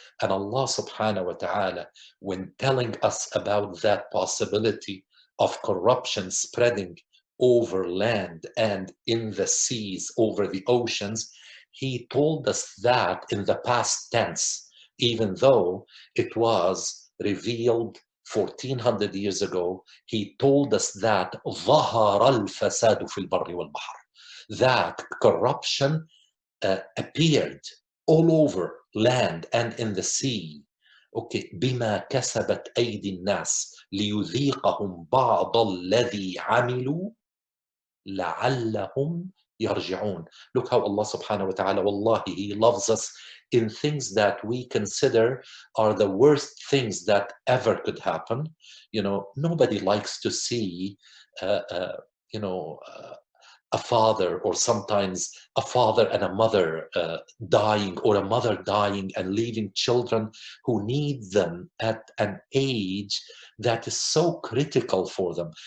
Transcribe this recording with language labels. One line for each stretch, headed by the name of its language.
English: And Allah subhanahu wa ta'ala, when telling us about that possibility of corruption spreading over land and in the seas, over the oceans, He told us that in the past tense, even though it was revealed 1400 years ago. He told us that
Arabic: ظهر الفساد في البر والبحر,
English: that corruption appeared all over land and in the sea.
Arabic: Okay, بما كسبت أيدي الناس ليذيقهم بعض الذي عملوا لعلهم يرجعون.
English: Look how Allah subhanahu wa ta'ala, wallahi, He loves us in things that we consider are the worst things that ever could happen. Nobody likes to see, a father, or sometimes a father and a mother dying, or a mother dying and leaving children who need them at an age that is so critical for them.